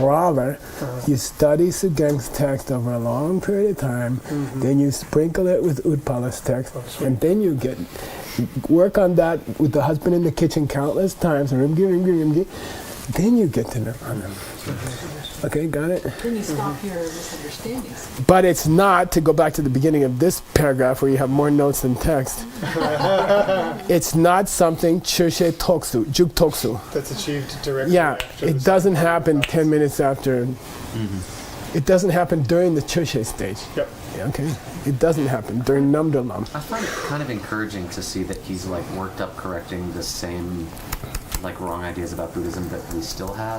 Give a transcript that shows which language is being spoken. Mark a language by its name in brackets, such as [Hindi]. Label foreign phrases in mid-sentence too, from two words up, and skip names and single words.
[English] Rather, you study Sugeng's text over a long period of time, then you sprinkle it with Utpala's text, and then you work on that with the husband in the kitchen countless times, [Tibetan] རིམ་གྱིས། རིམ་གྱིས། རིམ་གྱིས, [English] then you get to nirvana. Okay, got it? Then you stop your misunderstandings. But it's not, to go back to the beginning of this paragraph where you have more notes than text, it's not something [Tibetan] ཆོས་ཤེས་རྟོགས་སུ། འཇུག་རྟོགས་སུ. [English] That's achieved directly Yeah, after it the doesn't second happen process. 10 minutes after. It doesn't happen during the chushe stage. Yep. Yeah, okay? It doesn't happen during namdalam. I find it kind of encouraging to see that he's like worked up correcting the same like wrong ideas about Buddhism that we still have.